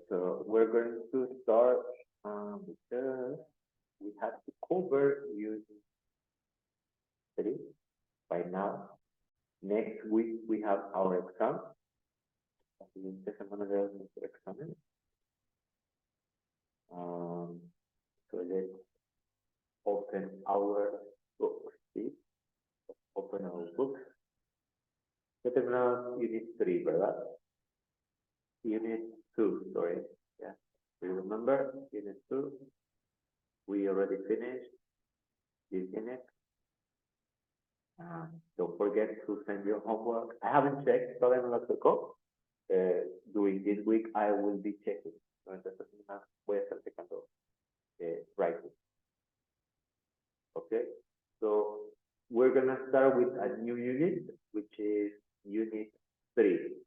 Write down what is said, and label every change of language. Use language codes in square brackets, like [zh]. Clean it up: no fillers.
[en] So we're going to start because we have to cover using three by now. Next week we have our exam. [es] La siguiente semana tenemos nuestro examen. [en] So let's open our books. [es] ¿Sí? [en] Open our books. [es] Ya terminamos Unit 3, ¿verdad? [en] Unit 2, sorry. Yeah. Do you remember Unit 2? We already finished this unit. Don't forget to send your homework. I haven't checked, [es] todavía no lo tocó. [en] During this week, I will be checking. [es] No, esta semana voy a estar checando [en] writing. Okay, so we're gonna start with a new unit, which is Unit 3.